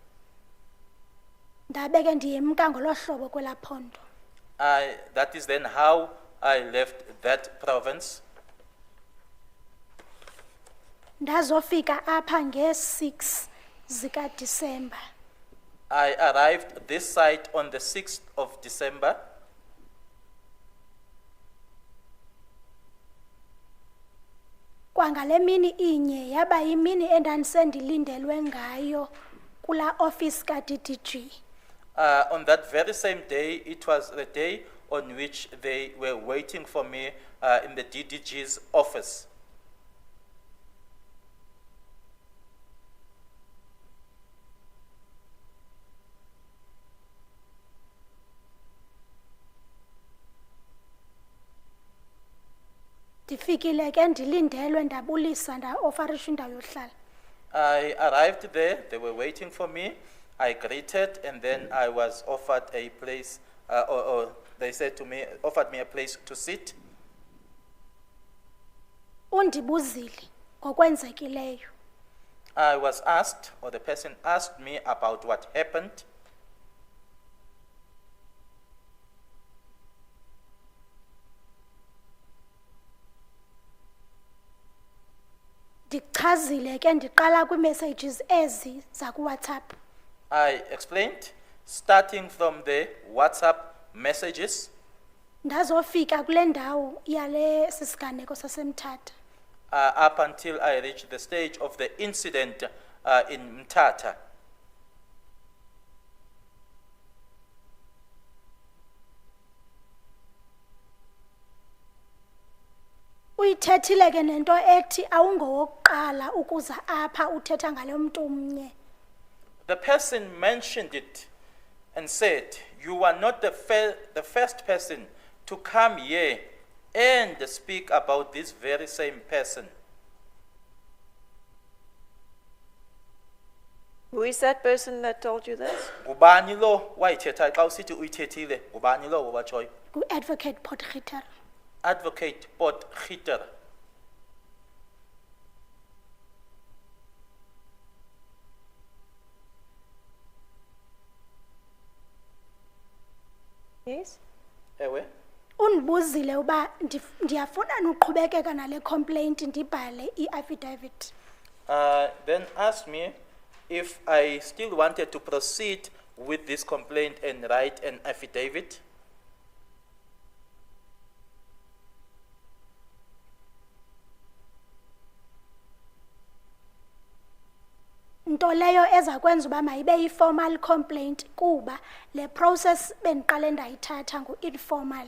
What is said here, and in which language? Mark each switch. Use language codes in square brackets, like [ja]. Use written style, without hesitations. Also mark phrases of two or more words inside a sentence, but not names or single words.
[xh] Ndabe ke ndiyemka ngolo hlobo kwelaa phondo. [en] That is then how I left that province. [xh] Ndazofika apha nge-6 zikaDisemba. [en] I arrived this site on the 6th of December. [xh] Kwangale mini inye yaba yimini endandisendilindelwe ngayo kula office ka-DDG. [en] On that very same day, it was the day on which they were waiting for me in the DDG's office. [xh] Ndifikile ke ndilindelwe ndabulisa ndaofarisha indawo yohlala. [en] I arrived there, they were waiting for me. I greeted, and then I was offered a place, or they said to me, offered me a place to sit. [xh] Undibuzile ngokwenzekileyo. [en] I was asked, or the person asked me about what happened. [xh] Ndichazile ke ndiqala kwi-messages ezi zakuWhatsApp. [en] I explained, starting from the WhatsApp messages. [xh] Ndazofika kule ndawo yale sisiganeko saseMthatha. [en] Up until I reached the stage of the incident in Mthatha. [xh] Uyithethile ke nento ethi awungowokuqala ukuza apha uthetha ngalo mntu umnye. [en] The person mentioned it and said, you are not the first person to come here and speak about this very same person. Who is that person that told you this? [xh] Ngubani lo wayithetha xa usithi uyithethile? Ngubani lo watshoyo? [en] Advocate Potgieter. Advocate Potgieter. Yes? [xh] Ewe? Undibuzile uba ndiyafuna nuqhubekeka nale complaint ndibhale i-affidavit. [en] Then asked me if I still wanted to proceed with this complaint and write an affidavit. [xh] Nto leyo eza kwenza uba mayibe yi- [en] formal complaint [xh] kuba le process bendiqale ndayithatha ngu-informal.